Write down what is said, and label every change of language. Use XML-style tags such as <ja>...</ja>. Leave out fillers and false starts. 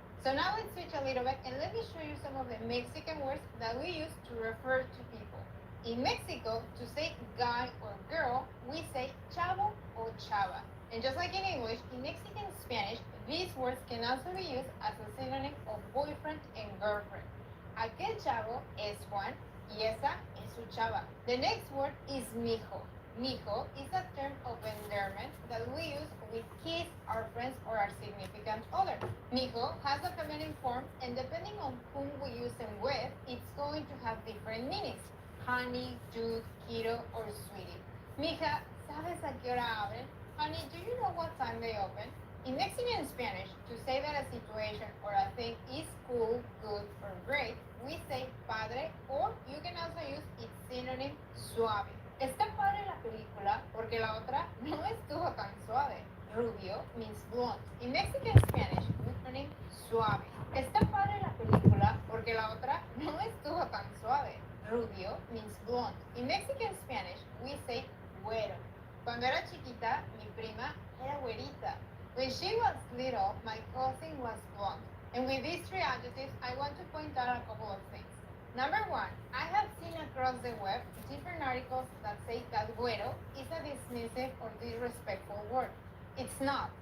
<en>So now let's switch a little bit and let me show you some of the Mexican words that we use to refer to people. In Mexico, to say guy or girl, we say chavo or chava. And just like in English, in Mexican Spanish, these words can also be used as a synonym of boyfriend and girlfriend.</en> <es>Aquel chavo es Juan y esa es su chava.</es> <en>The next word is mijo. Mijo is a term of endearment that we use with kids, our friends, or our significant other. Mijo has a feminine form, and depending on whom we use them with, it's going to have different meanings. Honey, dude, kiddo, or sweetie.</en> <es>Mija, ¿sabes a qué hora abren?</es> <en>Honey, do you know what time they open? In Mexican Spanish, to say that a situation or a thing is cool, good, or great, we say padre, or you can also use its synonym suave.</en> <es>Está padre la película porque la otra no estuvo tan suave.</es> <en>Rubio means blonde. In Mexican Spanish, we synonym suave.</en> <es>Está padre la película porque la otra no estuvo tan suave.</es> <en>Rubio means blonde. In Mexican Spanish, we say güero.</en> <es>Cuando era chiquita, mi prima era güerita.</es> <en>When she was little, my cousin was blonde. And with these three adjectives, I want to point out a couple of things. Number one, I have seen across the web different articles that say that güero is a dismissive or disrespectful word. It's not.</en>